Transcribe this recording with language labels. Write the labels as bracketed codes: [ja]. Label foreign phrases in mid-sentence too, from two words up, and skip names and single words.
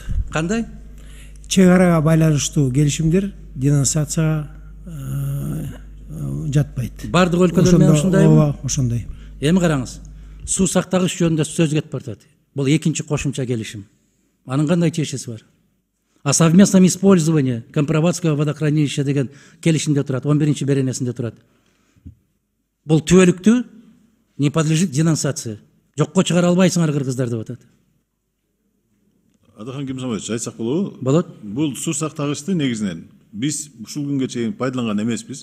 [ky] Кандай? Чегарага байланыштуу келишимдер денонсацияга жатпайт. Бардык өлкөлөр менен ушундайбы? Ооба, ошондой. Эми караңыз. Суу сактагыч жөнүндө сөз кетип баратат. Бул экинчи кошумча келишим. Анын кандай чечеси бар? О совместном использовании Кемпирабадского водохранилища деген келишимде турат, 11-чи беренесинде турат. Бул түбөлүктүү [ru] не подлежит денонсации. [ky] Жокко чыгара албайсыңар кыргыздар деп атат. Адахан Кемсомович, айтсак болобу? Болот. Бул суу сактагычты негизинен биз ушул күнгө чейин пайдаланган эмеспиз.